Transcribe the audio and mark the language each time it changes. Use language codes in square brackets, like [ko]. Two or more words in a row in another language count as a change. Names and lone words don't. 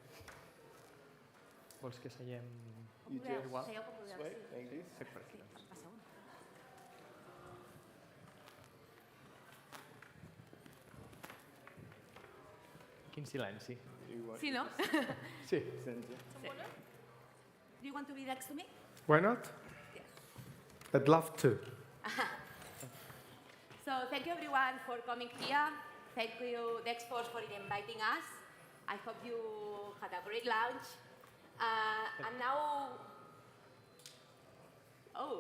[ca] Vols que seiem igual? Seieu com podeu, sí. Sí, per aquí. Passa un. Quin silenci. Sí, no? Sí. Sí. [en] Do you want to be next to me? Why not? I'd love to. So thank you everyone for coming here. Thank you DEXTools for inviting us. I hope you had a great lunch. And now, oh,